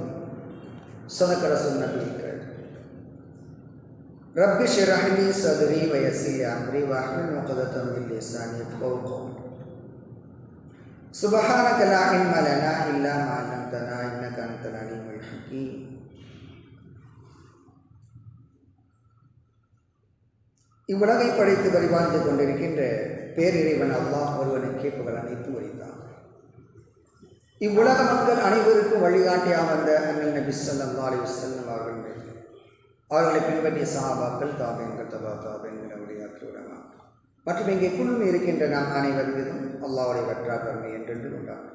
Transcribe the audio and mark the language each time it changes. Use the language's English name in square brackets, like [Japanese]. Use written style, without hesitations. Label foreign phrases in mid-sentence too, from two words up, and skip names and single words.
[Arabic] صدق رسول الله. رب اشرح لي صدري ويسر لي أمري واحلل عقدة من لساني يفقهوا قولي. سبحانك لا علم لنا إلا ما علمتنا إنك أنت العليم الحكيم. [Tamil] இவ்வுலகை படைத்து பரிபாலித்துக் கொண்டிருக்கின்ற பேரிறைவன் அல்லாஹ் ஒருவனுக்கே புகழ் அனைத்து உரித்தான். இவ்வுலக மக்கள் அனைவருக்கும் வழிகாட்டியாக வந்த அண்ணல் நபி [Arabic] صلى الله عليه وسلم [Tamil] அவர்களை பின்பற்றிய சஹாபாக்கள், தாபீன்கள், தபா தாபீன்கள், அவுலியாக்கள், உலமா மற்றும் இங்கே குழுமி இருக்கின்ற நாம் அனைவர் மீதும் அல்லாஹ்வுடைய வற்றார் கருணை என்றென்று உண்டாகும்.